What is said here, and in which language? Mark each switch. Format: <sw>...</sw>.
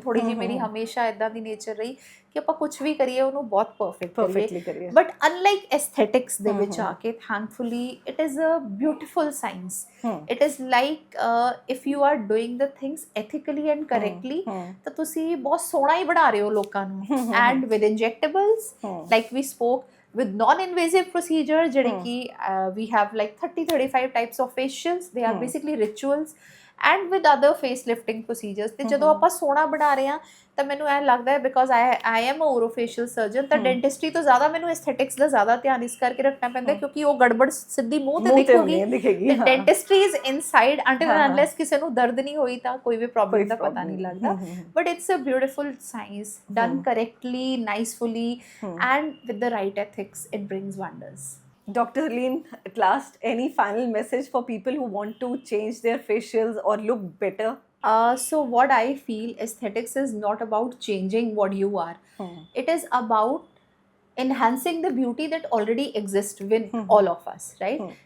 <pa>ਥੋੜ੍ਹੀ ਜਿਹੀ ਮੇਰੀ ਹਮੇਸ਼ਾ ਇੱਦਾਂ ਦੀ ਨੇਚਰ ਰਹੀ ਕਿ ਆਪਾਂ ਕੁਛ ਵੀ ਕਰੀਏ ਉਹਨੂੰ ਬਹੁਤ ਪਰਫੈਕਟਲੀ ਕਰੀਏ.</pa> <en>but unlike aesthetics</en> <pa>ਦੇ ਵਿੱਚ ਆ ਕੇ</pa> <en>Thankfully it is a beautiful science. It is like if you are doing the things ethically and correctly</en> <pa>ਤਾਂ ਤੁਸੀਂ ਬਹੁਤ ਸੋਹਣਾ ਹੀ ਬਣਾ ਰਹੇ ਹੋ ਲੋਕਾਂ ਨੂੰ.</pa> <en>and with injectables, like we spoke, with non-invasive procedure</en> <pa>ਜਿਹੜੇ ਕਿ</pa> <en>we have like 30-35 types of facials. They are basically rituals, and with other face lifting procedures.</en> <pa>ਤੇ ਜਦੋਂ ਆਪਾਂ ਸੋਹਣਾ ਬਣਾ ਰਹੇ ਹਾਂ ਤਾਂ ਮੈਨੂੰ ਐਂ ਲੱਗਦਾ ਹੈ</pa> <en>because I am a orofacial surgeon,</en> <pa>ਤਾਂ ਡੈਂਟਿਸਟਰੀ ਤੋਂ ਜ਼ਿਆਦਾ ਮੈਨੂੰ ਐਸਥੈਟਿਕਸ ਦਾ ਜ਼ਿਆਦਾ ਧਿਆਨ ਇਸ ਕਰਕੇ ਰੱਖਣਾ ਪੈਂਦਾ ਕਿਉਂਕਿ ਉਹ ਗੜਬੜ ਸਿੱਧੀ ਮੂੰਹ ਤੇ ਦਿਖੇਗੀ.</pa> <en>dentistry is inside until and unless</en> <pa>ਕਿਸੇ ਨੂੰ ਦਰਦ ਨਹੀਂ ਹੋਈ ਤਾਂ ਕੋਈ ਵੀ ਪ੍ਰੋਬਲਮ ਦਾ ਪਤਾ ਨਹੀਂ ਲੱਗਦਾ.</pa> <en>But it's a beautiful science done correctly, nicefully, and with the right ethics, it brings wonders. Dr. Harleen, at last, any final message for people who want to change their facials or look better? So what I feel, aesthetics is not about changing what you are. It is about enhancing the beauty that already exists within all of us, right?</en>